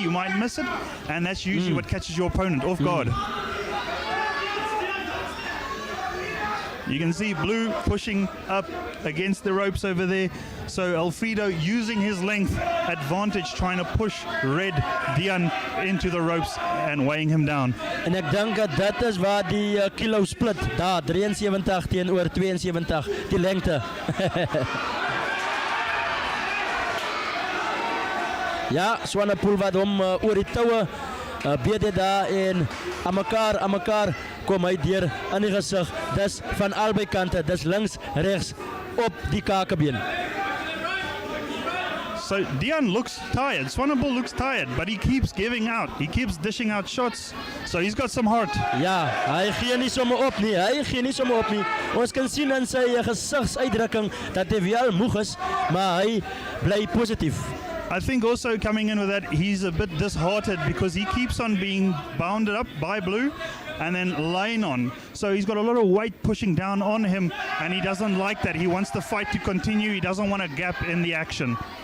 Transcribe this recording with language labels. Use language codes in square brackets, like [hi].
[en] You might miss it, and that's usually what catches your opponent off guard. You can see Blue pushing up against the ropes over there. So Alfredo using his length advantage, trying to push Red Dian into the ropes and weighing him down. [af] En ek dink dat is waar die kilo split, daar 73 teenoor 72, die lengte. Ja, Swannepoel wat hom oor die toue beet het daar en aan mekaar kom hy deur in die gesig. Dis van albei kante, dis links, regs op die kakebeen. [en] So Dian looks tired. Swannepoel looks tired, but he keeps giving out. He keeps dishing out shots. So he's got some heart. [af] Ja, hy gee nie sommer op nie. Ons kan sien in sy gesigsuitdrukking dat hy wel moeg is, maar hy bly positief. [en] I think also coming in with that, he's a bit disheartened because he keeps on being bounded up by Blue and then laying on. So he's got a lot of weight pushing down on him, and he doesn't like that. He wants the fight to continue. He doesn't want a gap in the action.